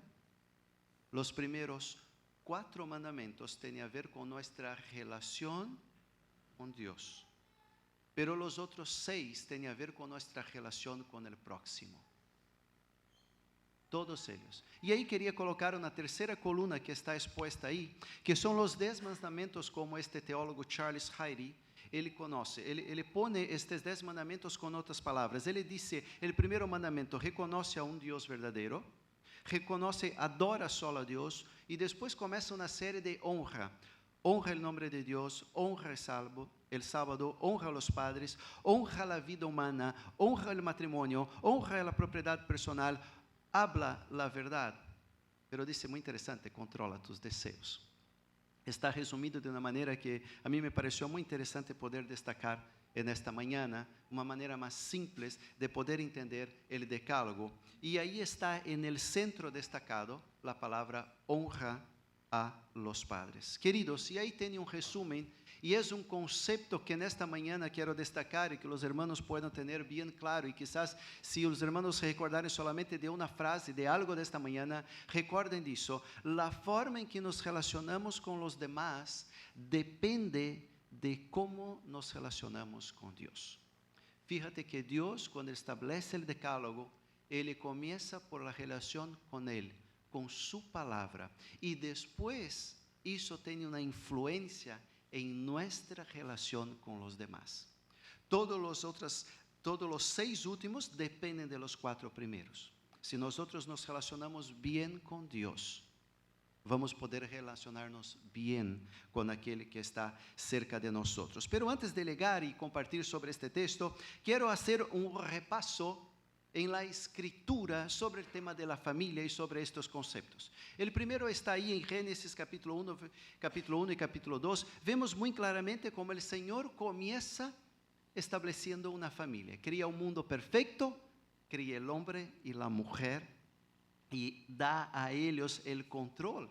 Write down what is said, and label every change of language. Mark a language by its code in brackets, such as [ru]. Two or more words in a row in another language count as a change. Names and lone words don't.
[es] Los primeros 4 mandamientos tienen a ver con nuestra relación con Dios. Pero los otros 6 tienen a ver con nuestra relación con el próximo. Todos ellos. Y ahí quería colocar una tercera columna que está expuesta ahí, que son los 10 mandamientos como este teólogo Charles Hayre, [pt] ele conoce, ele pone estes 10 mandamentos com outras palavras. Ele dice, el primeiro mandamento, reconoce a um Deus verdadeiro, reconoce, adora solo a Deus, e depois começa uma série de honra. Honra o nome de Deus, [es] honra el sábado, honra a los padres, [pt] honra a vida humana, honra o matrimônio, honra a propriedade personal, [es] habla la verdad. Pero dice, muy interesante, controla tus deseos. [pt] Está resumido de uma maneira que a mim me pareceu muito interessante poder destacar nesta manhã, uma maneira mais simples de poder entender o decálogo. E aí está [es] en el centro destacado [pt] a palavra honra [es] a los padres. [pt] Queridos, e aí tem resumen, e é concepto que nesta manhã quero destacar e que os hermanos puedan ter bem claro, e quizás se os hermanos se recordarem solamente de uma frase, de algo desta manhã, recordem disso. A forma em que nos relacionamos com os demás depende de como nos relacionamos com Deus. Fíjate que Deus, quando establece o decálogo, ele começa por la relação com Ele, com su palavra, e depois isso tem uma influência em nossa relação com os demás. Todos os 6 últimos dependem de los 4 primeiros. Se nós nos relacionamos bem com Deus, vamos poder relacionar-nos bem com aquele que está cerca de nós. [es] Pero antes de llegar [pt] e compartilhar sobre este texto, quero fazer repasso [es] en la escritura sobre el tema de la familia y sobre estos conceptos. El primero está ahí en Génesis capítulo 1 y capítulo 2. Vemos muy claramente cómo el Señor comienza estableciendo una familia. Cría un mundo perfecto, cría el hombre y la mujer y da a ellos el control.